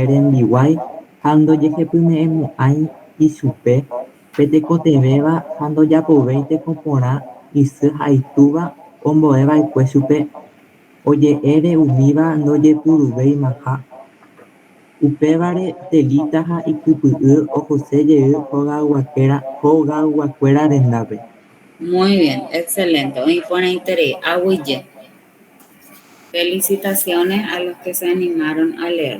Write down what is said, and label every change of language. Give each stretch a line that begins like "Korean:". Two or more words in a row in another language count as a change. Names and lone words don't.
Guarani: rendiguái ha ndojehepyme'ẽmo'ãi ichupe pe tekotevẽva ha ndojapovéi tekoporã isy ha itúva ombo'eva'ekue chupe oje'ére umíva ndojepuruvéimaha upévare Telita ha ikypy'y ohosejey hogayguakuéra rendápe.
Spanish: Muy bien, excelente. Hoy pone interés. Agüille. Felicitaciones a los que se animaron a leer.